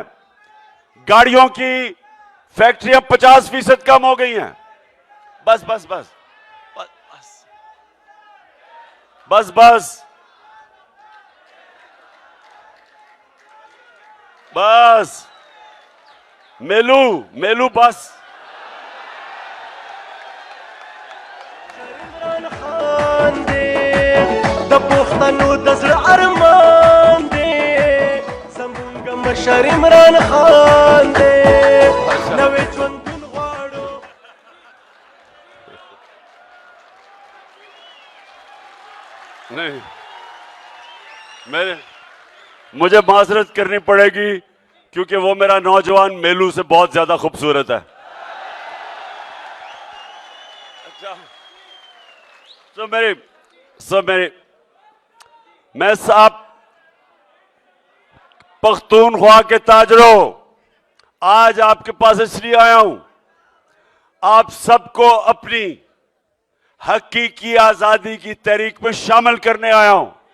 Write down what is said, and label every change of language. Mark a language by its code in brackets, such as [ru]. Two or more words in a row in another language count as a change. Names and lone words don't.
[ur] گاڑیوں کی فیکٹریاں 50% کم ہو گئی ہیں. بس بس بس بس بس بس بس میلو بس. [ps] خان دې د پښتنو د زړه ارمان دې زمونږ مشر عمران خان دې نوې ژوندون غواړو. [ur] نہیں، مجھے معذرت کرنی پڑے گی کیونکہ وہ میرا نوجوان میلو سے بہت زیادہ خوبصورت ہے. اچھا، میں صاحب پختونخوا کے تاجروں، آج آپکے پاس اسلیے آیا ہوں، آپ سبکو اپنی حقیقی آزادی کی تحریک میں شامل کرنے آیا ہوں.